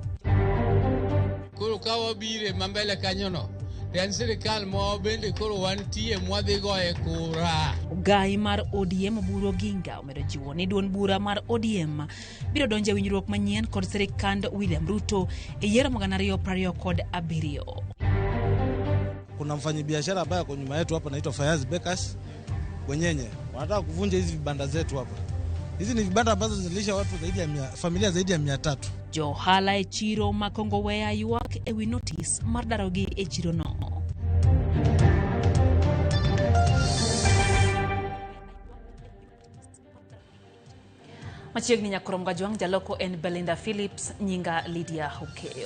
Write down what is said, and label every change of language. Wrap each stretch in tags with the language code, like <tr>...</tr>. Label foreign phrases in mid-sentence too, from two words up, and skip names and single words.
<luo>Koro kawa bire mambele kanyono den sirikal mo bende koro wantie mwadhi goye kura. Gai mar ODM Oburu Oginga omedo jiwo ni duond bura mar ODM biro donje winjruok manyien kod sirikand William Ruto e yiero magana 2027.</luo> <sw>Kuna mfanyabiashara ambaye kwa nyuma yetu hapa anaitwa Fayaz Bakers Wenyenye. Wanataka kuvunja hizi vibanda zetu hapa. Hizi ni vibanda ambazo zilisha watu zaidi ya familia zaidi ya 300.</sw> <luo>Johala e chiro makongo wea yuak ewi notice mar darogi e chiro no. Machiegni nyakorom gajuang jaloko en Belinda Phillips nyinga Lydia Hokeo.</luo>